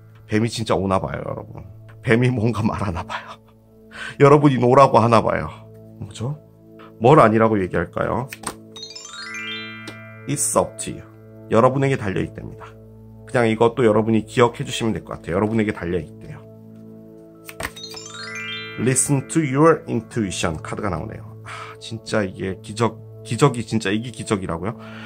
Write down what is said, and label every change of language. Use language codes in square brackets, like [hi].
[ko] 뱀이 진짜 오나봐요, 여러분. 뱀이 뭔가 말하나봐요. 여러분이 노라고 하나봐요. 뭐죠? 뭘 아니라고 얘기할까요? [en] It's up to you. [ko] 여러분에게 달려있답니다. 그냥 이것도 여러분이 기억해 주시면 될 것 같아요. 여러분에게 달려있대요. [en] Listen to your intuition [ko] 카드가 나오네요. 아, 진짜 이게 기적이 진짜 이게 기적이라고요?